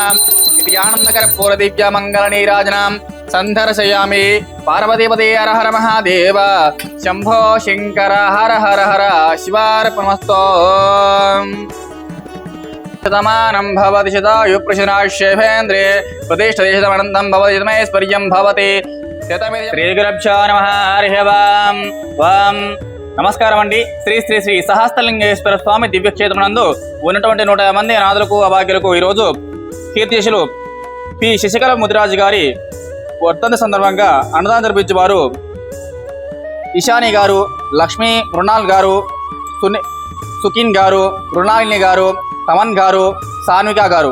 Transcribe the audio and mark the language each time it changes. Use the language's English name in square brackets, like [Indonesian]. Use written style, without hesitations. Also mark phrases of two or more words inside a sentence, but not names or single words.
[Sanskrit] इति आनन्दकर्पूरदिव्यमङ्गलनीराजनां सन्दर्शयामि। पार्वतीपते हर हर महादेव शंभो शंकर हर हर हर शिवार्पणमस्तु। शतमानं भवति शतायुः प्रतिष्ठदेशतमनन्तं भवति शतमैश्वर्यं भवति। श्रीगुरुभ्यो नमः। हरिः ओं. [Telugu] ఓం నమస్కారం అండి. శ్రీ శ్రీ శ్రీ సహస్రలింగేశ్వర స్వామి దివ్యక్షేత్రమునందు ఉన్నటువంటి 100 మంది అనాథులకు అభాగ్యులకు ఈరోజు కీర్తిశేషులు పి శశికళ ముదిరాజు గారి వర్ధంతి సందర్భంగా అన్నదానం జరిపించేవారు ఇషాని గారు, లక్ష్మీ మృణాల్ గారు, సుఖిన్ గారు, మృణాలిని గారు, తమన్ గారు, సాన్విక గారు.